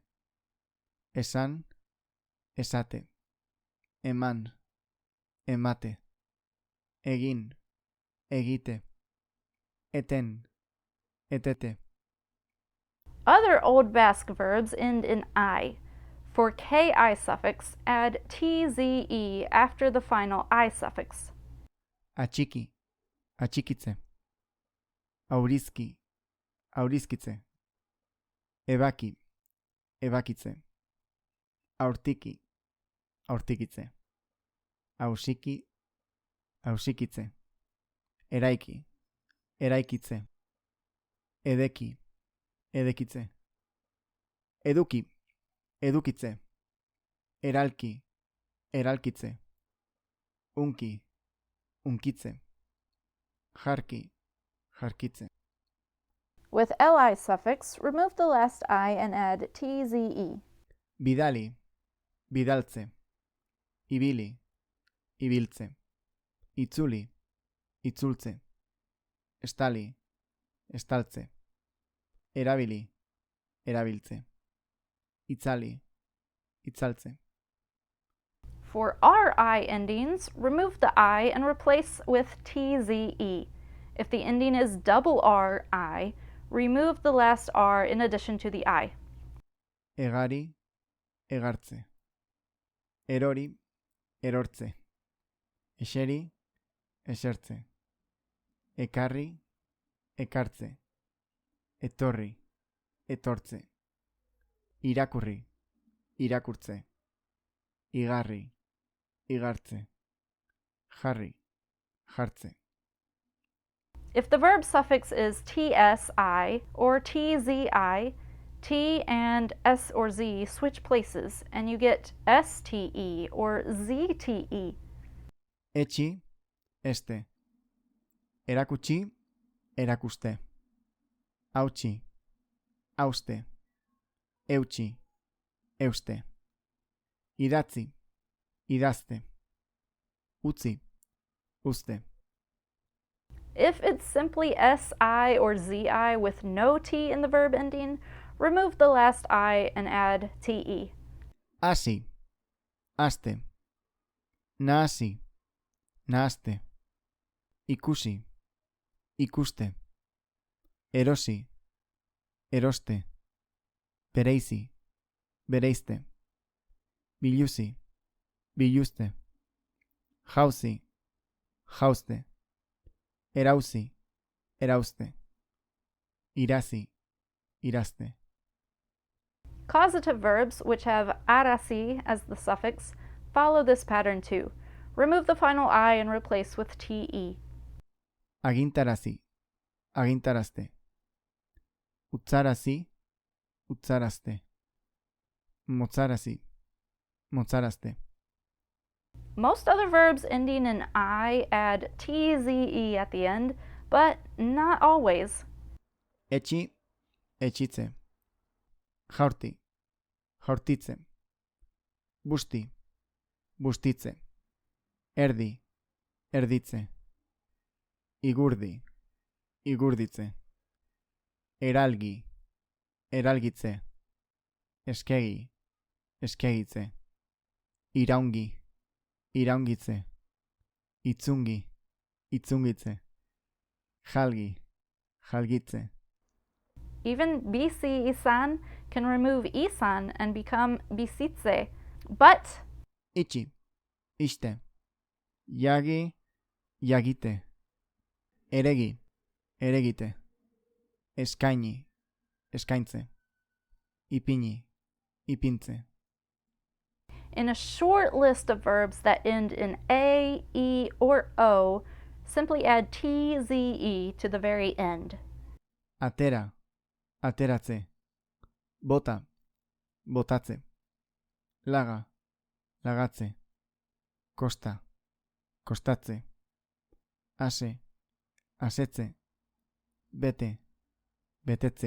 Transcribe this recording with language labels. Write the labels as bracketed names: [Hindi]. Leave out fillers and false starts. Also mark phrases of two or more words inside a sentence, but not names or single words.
[Basque] Esan, esate. Eman, emate. Egin, egite. Eten, etete. [English] Other Old Basque verbs end in I. For ki suffix, add cze after the final I suffix. [Basque] Atxiki, atxikitze. Aurizki, aurizkitze. Ebaki, ebakitze. Aurtiki, aurtikitze. Ausiki, ausikitze. Eraiki, eraikitze. Edeki, edekitze. Eduki, edukitze. Eralki, eralkitze. Unki, unkitze. Jarki, jarkitze. [English] With li suffix, remove the last I and add cze. [Basque] Bidali, bidaltze. Ibili, ibiltze. Itzuli, itzultze. Estali, estaltze. Erabili, erabiltze. Itzali, itzaltze. [English] For RI endings, remove the I and replace with TZE. If the ending is double RI, remove the last R in addition to the I. [Basque] Egari, egartze. Erori, erortze. Eseri, esertze. Ekarri, ekartze. Etorri, etortze. Irakurri, irakurtze. Igarri, igartze. Jarri, jartze. [English] If the verb suffix is tsi or tzI, T and S or Z switch places, and you get STE or ZTE. [Basque] Etxi, este. Erakutsi, erakuste. Hautsi, hauste. Eutsi, euste. Idatzi, idazte. Utzi, uste. [English] If it's simply SI or ZI with no T in the verb ending, remove the last I and add TE. [Basque] Hasi, haste. Nahasi, nahaste. Ikusi, ikuste. Erosi, eroste. Bereizi, bereizte. Biluzi, biluste. Jauzi, jauste. Erauzi, erauste. Irazi, iraste. [English] Causative verbs, which have arasi as the suffix, follow this pattern too. Remove the final I and replace with TE. [Basque] Agintarazi, agintaraste. Utzarazi, utzaraste. Motzarazi, motzaraste. Most other verbs ending in I add TZE at the end, but not always. Etxi, etxitze. Jaurti, jaurtitze. Busti, bustitze. Erdi, erditze. Igurdi, igurditze. Eralgi, eralgitze. Eskegi, eskegitze. Iraungi, iraungitze. Itzungi, itzungitze. Jalgi, jalgitze. [English] Even BC isan can remove isan and become bisitze, but [Basque] Itxi, iste. Jagi, jagite. Eregi, eregite. Eskaini, eskaintze. Ipini, ipintze. [English] in a short list of verbs that end in A, E, or O, simply add TZE to the very end. [Basque] Atera, ateratze. Bota, botatze. Laga, lagatze. Kosta, kostatze. Ase, asetze. Bete, betetze.